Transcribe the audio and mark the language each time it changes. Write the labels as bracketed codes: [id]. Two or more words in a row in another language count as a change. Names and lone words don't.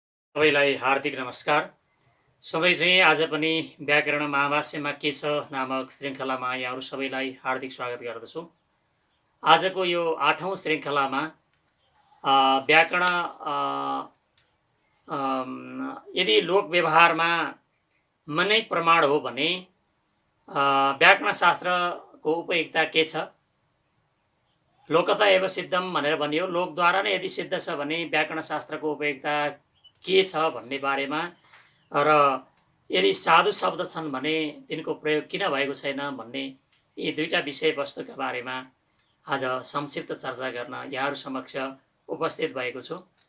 [ne] सबैलाई हार्दिक नमस्कार। सबै चाहिँ आज पनि व्याकरण महाभाष्यमा के छ नामक श्रृङ्खलामा यहाँहरू सबैलाई हार्दिक स्वागत गर्दछु। आजको यो 8औं श्रृङ्खलामा व्याकरण यदि लोक व्यवहारमा मनै प्रमाण हो भने व्याकरण शास्त्रको उपयुक्तता के छ? [sa] लोकतः एव सिद्धम [ne] भनेर भनियो, लोकद्वारा नै यदि सिद्ध छ भने व्याकरण शास्त्रको उपयुक्तता के छ भन्ने बारेमा र यदि साधु शब्द छन् भने तिनको प्रयोग किन भएको छैन भन्ने यी दुईटा विषयवस्तुका बारेमा आज संक्षिप्त चर्चा गर्न यहाँहरू समक्ष उपस्थित भएको छु।